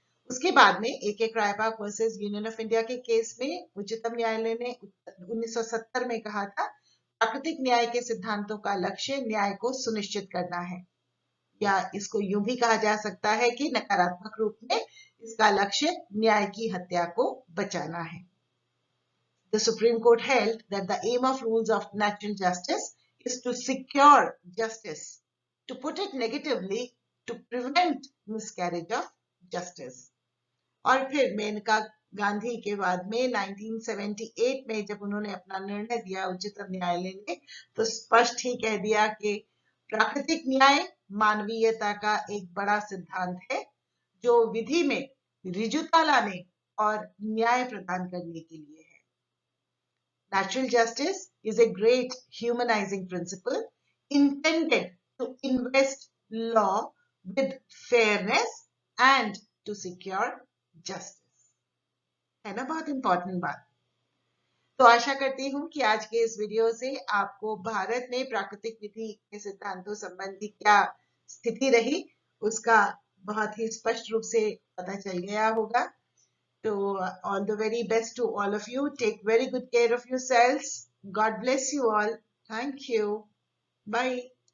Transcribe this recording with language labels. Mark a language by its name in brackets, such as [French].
[Hindi] उसके बाद में एक Raibag versus union of India के केस में उच्चतम न्यायालय ने 1970 में कहा था, प्राकृतिक न्याय के सिद्धांतों का लक्ष्य न्याय को सुनिश्चित करना है, या इसको यूं भी कहा जा सकता है कि नकारात्मक रूप में इसका लक्ष्य न्याय की हत्या को बचाना है। [English] The Supreme Court held that the aim of rules of natural justice is to secure justice. To put it negatively, to prevent miscarriage of justice. [Hindi] और फिर मेनका गांधी के बाद में 1978 में जब उन्होंने अपना निर्णय दिया उच्चतम न्यायालय ने, तो स्पष्ट ही कह दिया कि प्राकृतिक न्याय मानवीयता का एक बड़ा सिद्धांत है, जो विधि में ऋजुता लाने और न्याय प्रदान करने के लिए है। [English] Natural justice is a great humanizing principle intended to invest law with fairness and to secure justice. [Hindi] है ना बहुत इंपॉर्टेंट बात। तो आशा करती हूँ कि आज के इस वीडियो से आपको भारत में प्राकृतिक विधि के सिद्धांतों संबंधी क्या स्थिति रही उसका बहुत ही स्पष्ट रूप से पता चल गया होगा। [English] So all the very best to all of you. Take very good care of yourselves. God bless you all. Thank you. Bye.